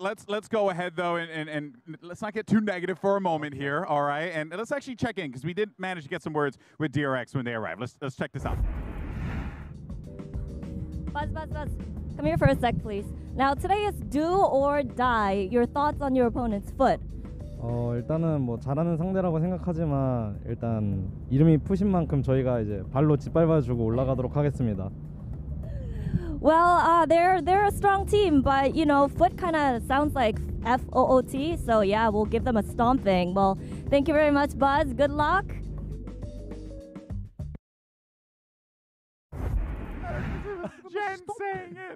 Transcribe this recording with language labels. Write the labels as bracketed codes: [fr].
[en] Let's go ahead, though, and let's not get too negative for a moment here, all right? And let's actually check in, because we did manage to get some words with DRX when they arrived. Let's check this out. Buzz. Come here for a sec, please. Now, today is do or die. Your thoughts on your opponent's foot. [ko] 일단은 뭐 잘하는 상대라고 생각하지만 일단 이름이 푸신 만큼 저희가 이제 발로 짓밟아주고 올라가도록 하겠습니다. [en] Well, they're a strong team, but you know, foot kind of sounds like FOOT, so yeah, we'll give them a stomping. Well, thank you very much, Buzz. Good luck. Jen saying it.